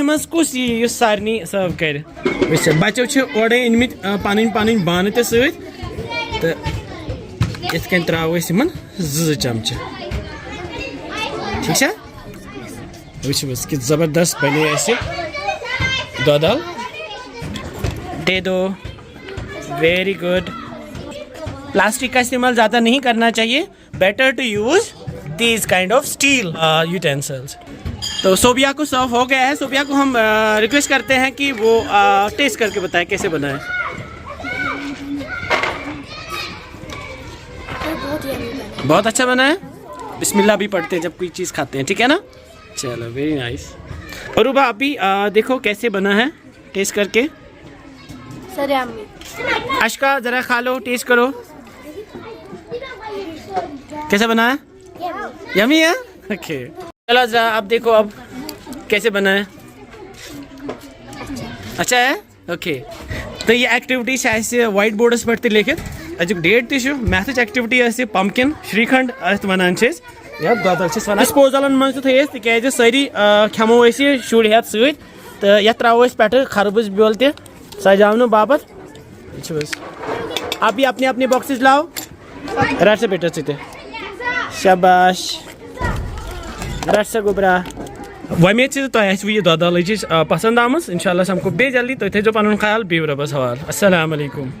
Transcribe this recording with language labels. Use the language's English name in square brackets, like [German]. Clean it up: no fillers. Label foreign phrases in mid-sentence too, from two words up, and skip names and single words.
[Kashmiri] منٛز کُس یی یُس سارنٕے سٔرٕو کَرِ وٕچھ بَچو چھِ اورَے أنۍمٕتۍ پَنٕنۍ بانہٕ تہِ سۭتۍ تہٕ یِتھ کٔنۍ ترٛاوو أسۍ یِمَن 2 چمچہٕ ٹھیٖک چھا وٕچھِو حظ کہِ زبردست بنے اَسہِ دۄدٕ اَل [Urdu] دے دو [English] very good [Urdu] پلاسٹک کا استعمال زیادہ نہیں کرنا چاہیے [English] better to use these kind of steel utensils [Urdu] تو صوبیہ کو سرو ہو گیا ہے. صوبیہ کو ہم ریکویسٹ کرتے ہیں کہ وہ ٹیسٹ کر کے بتائے کیسے بنا ہے. بہت اچھا بنا ہے. [Arabic] بسم اللہ [Urdu] بھی پڑھتے ہیں جب کوئی چیز کھاتے ہیں, ٹھیک ہے نا. چلو [English] very nice. [Urdu] عروبہ ابھی دیکھو کیسے بنا ہے, ٹیسٹ کر کے. اشکا ذرا کھا لو, ٹیسٹ کرو کیسا بنا ہے. یمی ہے. اوکے چلو ذرا اب دیکھو اب کیسے بنا ہے. اچھا ہے. [Kashmiri] اوکے تو یہ ایکٹیویٹی سے [English] whiteboards [Kashmiri] پہ تہ لیکھت. اجک ڈیٹ تہ میتھچ ایکٹیویٹی پمکن شریکھنڈ ات ونان یا دودھ چھس ونان. ڈسپوزلن من تھیس تکیاز ساری کھمو یہ شر ہیت ست تو یھ ترو پہ خربز بیول تہ سجاؤ باپت. [Urdu] اب یہ اپنے اپنے باکسز لاؤ. [Kashmiri] رٹ سا بیٹا ثہ شاباش رٹ سا گوبرا. ومید سے تہ آسو یہ دودھ الے چیز پسند آمت. [Arabic] انشاء اللہ [Kashmiri] سمکھو بیٚیہِ جلدی. تُہۍ تھٲیزیو پنُن خیال. بِہِو رۄبس حوال. [Arabic] السلام علیکم.